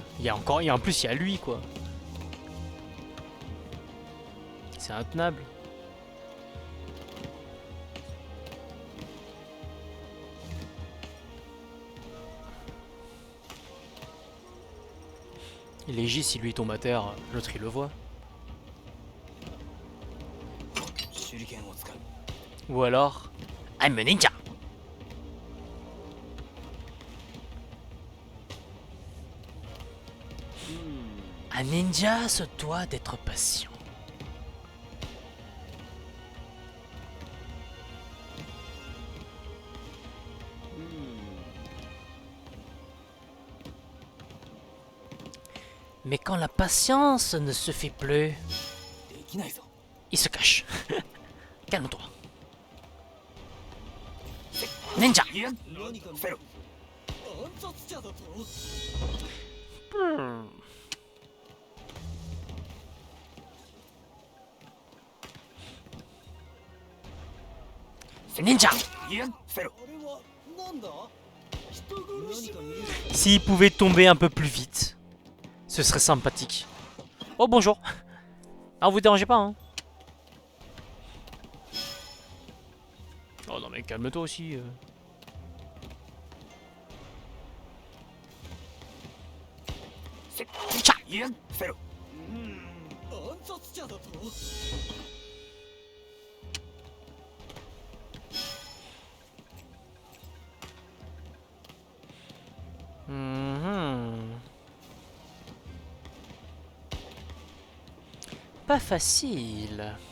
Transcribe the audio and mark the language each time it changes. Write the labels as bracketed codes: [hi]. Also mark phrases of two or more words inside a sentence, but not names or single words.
[fr] Il y a encore... en plus, il y a lui quoi. C'est intenable. Et légit, si lui tombe à terre, l'autre il le voit. [ja] 手裏剣を使う [fr] Ou alors... [en] I'm a ninja! [fr] Un ninja se doit d'être patient. Mais quand la patience ne se fait plus, [ja] できないぞ [fr] il se cache. Calme-toi. Ninja! [ja] いやせろ [fr] Ninja! [ja] いやせろ [fr] S'il pouvait tomber un peu plus vite, ce serait sympathique. Oh bonjour. Ah vous dérangez pas hein. Oh non mais calme-toi aussi. Tcha! [ja] いやせろ [fr] Mhm. Pas facile.